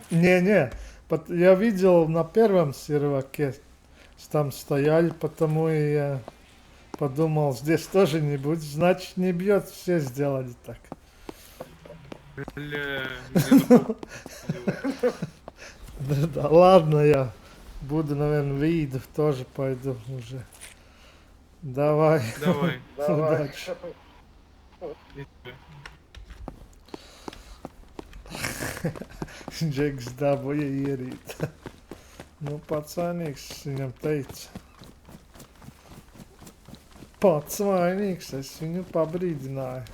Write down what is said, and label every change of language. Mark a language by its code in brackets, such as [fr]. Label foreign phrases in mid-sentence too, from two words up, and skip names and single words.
[ru] Не, я видел на первом серваке, там стояли, потому и я подумал, здесь тоже не будет, значит не бьет, все сделали так. Бля, Да ладно, я буду, наверное, видов тоже пойду уже. Давай. давай. Удачи. [lv] Džeks dabūja ierīt. Nu, pats vainīgs, viņam teica. Pats vainīgs, es viņu pabrīdināju.